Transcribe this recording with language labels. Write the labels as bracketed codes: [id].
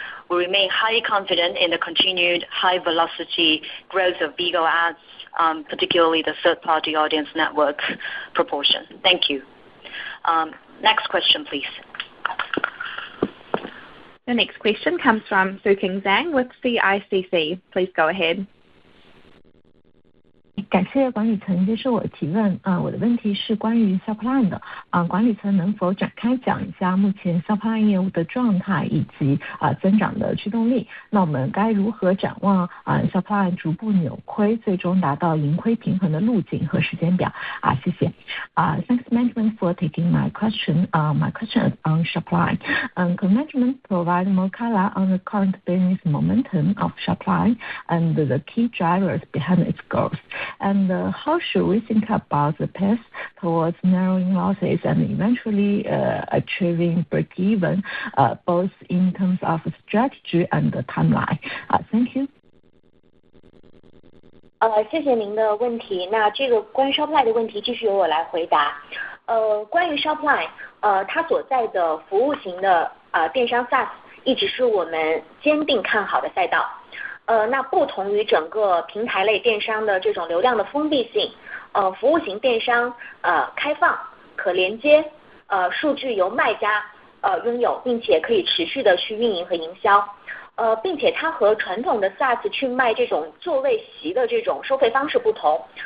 [en] We remain highly confident in the continued high-velocity growth of Bigo ads, particularly the third-party audience network proportion. Thank you. Next question, please. The next question comes from Suking Zhang with CICC. Please go ahead. [zh] 感谢管理层接受我的提问。我的问题是关于 Shopline 的。管理层能否展开讲一下目前 Shopline 业务的状态以及增长的驱动力？那我们该如何展望Shopline 逐步扭亏，最终达到盈亏平衡的路径和时间表？谢谢。 [en] Thanks management for taking my question. My question is on Shopline. Can management provide more color on the current business momentum of Shopline and the key drivers behind its growth? And how should we think about the path towards narrowing losses and eventually achieving break-even, both in terms of strategy and the timeline? Thank you. [zh] 谢谢您的问题。那这个关于 Shopline 的问题，继续由我来回答。关于 Shopline， 它所在的服务型的电商 SaaS 一直是我们坚定看好的赛道。那不同于整个平台类电商的这种流量的封闭性，服务型电商开放、可连接，数据由卖家拥有，并且可以持续的去运营和营销，并且它和传统的 SaaS 去卖这种座位席的这种收费方式不同。